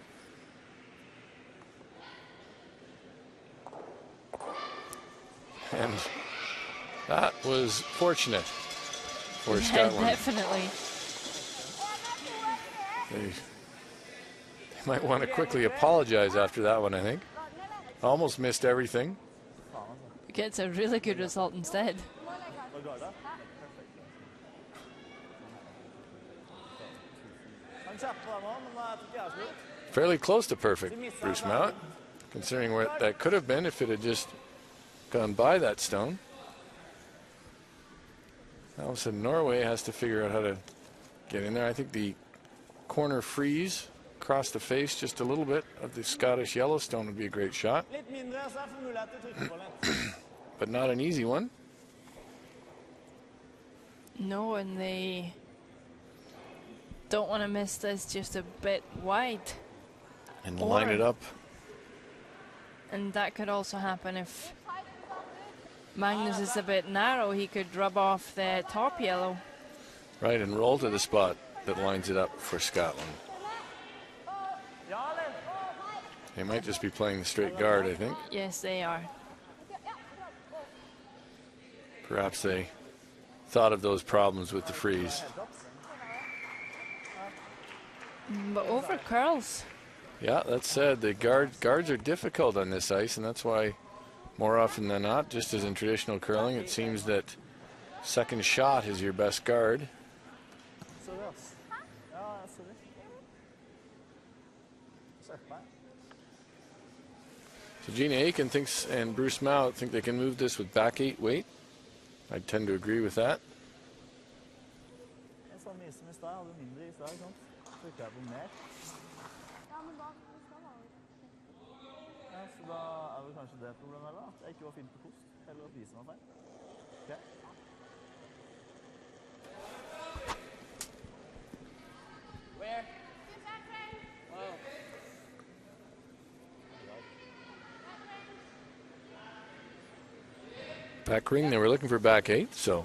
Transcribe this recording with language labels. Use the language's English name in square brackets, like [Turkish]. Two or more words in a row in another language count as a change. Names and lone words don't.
[English] And that was fortunate for Yeah, Scotland. definitely. They might want to quickly apologize after that one, I think. Almost missed everything. Gets a really good result instead. [Norwegian] Han kjapper nå, men jeg tror ikke jeg er slutt. [English] Fairly close to perfect, Bruce Mount, considering what that could have been if it had just gone by that stone. All of a sudden, Norway has to figure out how to get in there. I think the corner freeze across the face just a little bit of the Scottish Yellowstone would be a great shot, [Norwegian] Litt mindre, så jeg får mulighet til å trykke på litt. [English] but not an easy one. No, and they don't want to miss this just a bit wide. And line it up. And that could also happen if Magnus is a bit narrow. He could rub off the top yellow. Right, and roll to the spot that lines it up for Scotland. [Norwegian] Ja, eller? [English] They might just be playing the straight guard, I think. Yes, they are. Perhaps they thought of those problems with the freeze. But over curls. Yeah, that said, the guards are difficult on this ice, and that's why more often than not, just as in traditional curling, it seems that second shot is your best guard. [Norwegian] Sorry, ass. Ja, sorry. Skjerp meg. [English] So Gina Aiken thinks, and Bruce Mount think they can move this with back 8 weight. I tend to agree with that. [Norwegian] Jeg sa mye som i sted, jeg hadde mindre i sted, ikke sant? Trykker jeg på mer. Ja, men da skal man jo. Ja, så da er vel kanskje det problemet her da, at jeg ikke var fin på kost, eller at visen var feil. Ok. [English] Where? Oh. Back ring, they were looking for back 8, so